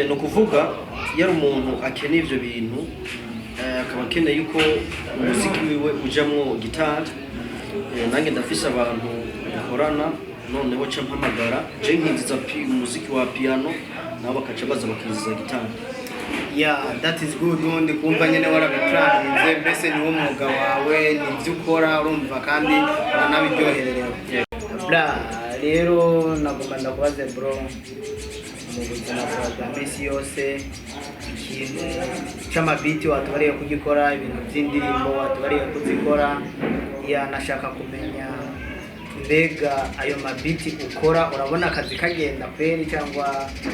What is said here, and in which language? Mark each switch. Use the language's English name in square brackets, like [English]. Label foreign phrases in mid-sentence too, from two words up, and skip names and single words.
[Rundi] No kuvuga yari umuntu akeneye ivyo bintu, akaba akeneye yuko umuziki wiwe ujamwo gitari, nange ndafise abantu dukorana, noneho ca mpamagara je nkinziza umuziki wa piano, nabo bakaca baza bakinziza gitari. [English] That is good. [Rundi] Undi kumva nyene warabiplaninze, mbese ni wo mwuga wawe, ni byo ukora, urumva kandi uranabiryohererewe. Rero nagomba ndakubaze bro, mu buzima bwa misi yose ikintu cy'amabiti watubariye kugikora, ibintu by'indirimbo watubariye kuzikora, nashaka kumenya mbega ayo mabiti ukora urabona akazi kagenda kweri cyangwa?